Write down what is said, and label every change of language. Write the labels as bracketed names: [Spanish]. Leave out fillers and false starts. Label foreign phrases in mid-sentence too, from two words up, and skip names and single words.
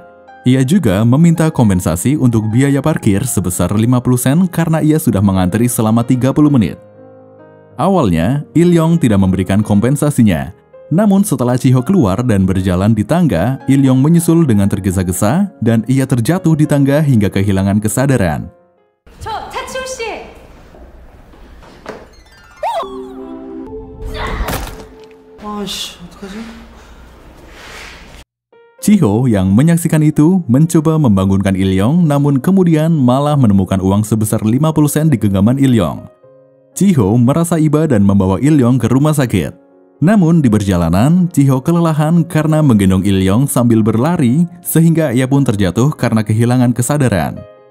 [Indonesian] Ia juga meminta kompensasi untuk biaya parkir sebesar 50 sen karena ia sudah mengantri selama 30 menit. Awalnya, Il-yong tidak memberikan kompensasinya. Namun setelah Chiho keluar dan berjalan di tangga, Il-yong menyusul dengan tergesa-gesa dan ia terjatuh di tangga hingga kehilangan kesadaran. [Korean] 차치우 씨. 아씨, 어떡하지? [Indonesian] Chiho yang menyaksikan itu mencoba membangunkan Il-yong, namun kemudian malah menemukan uang sebesar 50 sen di genggaman Il-yong. Chiho merasa iba dan membawa Il-yong ke rumah sakit. Namun di perjalanan, Chiho kelelahan karena menggendong Il-yong sambil berlari sehingga ia pun terjatuh karena kehilangan kesadaran.